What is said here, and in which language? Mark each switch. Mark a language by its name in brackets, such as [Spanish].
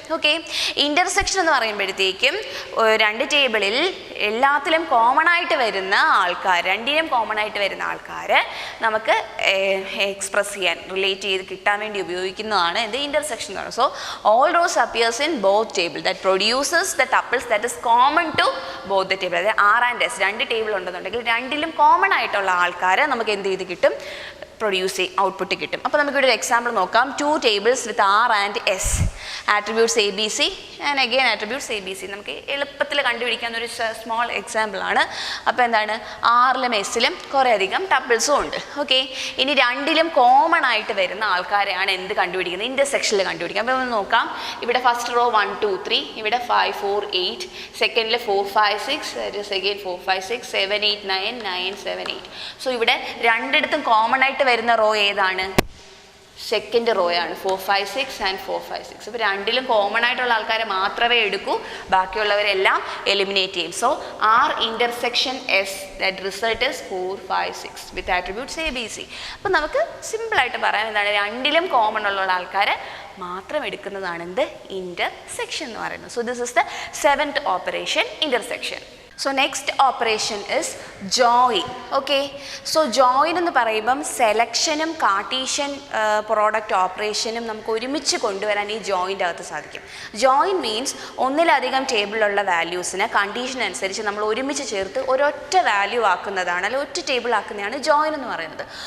[Malayalam] Okay, intersection എന്ന് പറയുമ്പോഴത്തേക്കും രണ്ട് ടേബിളിൽ എല്ലാത്തിലും കോമൺ ആയിട്ട് വരുന്ന ആൾക്കാർ, രണ്ടിനും കോമൺ ആയിട്ട് വരുന്ന ആൾക്കാർ നമുക്ക് എക്സ്പ്രസ് ചെയ്യാൻ, റിലേറ്റ് ചെയ്ത് കിട്ടാൻ വേണ്ടി ഉപയോഗിക്കുന്നതാണ് എന്ത് ഇൻ്റർസെക്ഷൻ എന്ന് പറയുന്നത്. [English] So all rows appears in both table that produces the tuples that is common to both the table. [Malayalam] അതായത് R and S രണ്ട് ടേബിൾ ഉണ്ടെന്നുണ്ടെങ്കിൽ രണ്ടിലും കോമൺ ആയിട്ടുള്ള ആൾക്കാരെ നമുക്ക് എന്ത് ചെയ്ത് കിട്ടും, ഔട്ട്പുട്ട് കിട്ടും. അപ്പോൾ നമുക്കിവിടെ ഒരു എക്സാമ്പിൾ നോക്കാം. [English] 2 tables with R and S, attributes ABC and again attributes ABC. [Malayalam] നമുക്ക് എളുപ്പത്തിൽ കണ്ടുപിടിക്കാൻ ഒരു സ്മോൾ എക്സാമ്പിൾ ആണ്. അപ്പോൾ എന്താണ്, ആറിലും എസ്സിലും കുറേ അധികം ടപ്പിൾസും ഉണ്ട്. ഓക്കെ, ഇനി രണ്ടിലും കോമൺ ആയിട്ട് വരുന്ന ആൾക്കാരെയാണ് എന്ത് കണ്ടുപിടിക്കുന്നത്, ഇൻ്റർസെക്ഷനിൽ കണ്ടുപിടിക്കുക. അപ്പോൾ നമ്മൾ നോക്കാം. ഇവിടെ ഫസ്റ്റ് റോ 1 2 3, ഇവിടെ 5 4 8, സെക്കൻഡിൽ 4 5 6, സെക്കൻഡ് 4 5 6 7 8 9 9 7 8. സോ ഇവിടെ രണ്ടിടത്തും കോമൺ ആയിട്ട് വരുന്ന റോ ഏതാണ്? സെക്കൻഡ് റോ ആണ്, 4 5 6 ആൻഡ് 4 5 6. അപ്പോൾ രണ്ടിലും കോമൺ ആയിട്ടുള്ള ആൾക്കാരെ മാത്രമേ എടുക്കൂ, ബാക്കിയുള്ളവരെല്ലാം എലിമിനേറ്റ് ചെയ്യും. [English] So R intersection S, that result is 4 5 6 with attributes ABC. [Malayalam] അപ്പോൾ നമുക്ക് സിമ്പിളായിട്ട് പറയാം, എന്താണ്, രണ്ടിലും കോമൺ ഉള്ള ആൾക്കാരെ മാത്രം എടുക്കുന്നതാണ് എന്ത്, ഇൻ്റർസെക്ഷൻ എന്ന് പറയുന്നത്. [English] So this is the 7th operation, intersection. So next operation is join. [Malayalam] Okay, so join എന്ന് പറയുമ്പം സെലക്ഷനും കാർട്ടീഷ്യൻ പ്രോഡക്റ്റ് ഓപ്പറേഷനും നമുക്ക് ഒരുമിച്ച് കൊണ്ടുവരാൻ ഈ ജോയിൻ്റെ അകത്ത് സാധിക്കും. ജോയിൻ മീൻസ് ഒന്നിലധികം ടേബിളിലുള്ള വാല്യൂസിനെ കണ്ടീഷൻ അനുസരിച്ച് നമ്മൾ ഒരുമിച്ച് ചേർത്ത് ഒരൊറ്റ വാല്യൂ ആക്കുന്നതാണ്, അല്ലെങ്കിൽ ഒറ്റ ടേബിൾ ആക്കുന്നതാണ് ജോയിൻ എന്ന് പറയുന്നത്.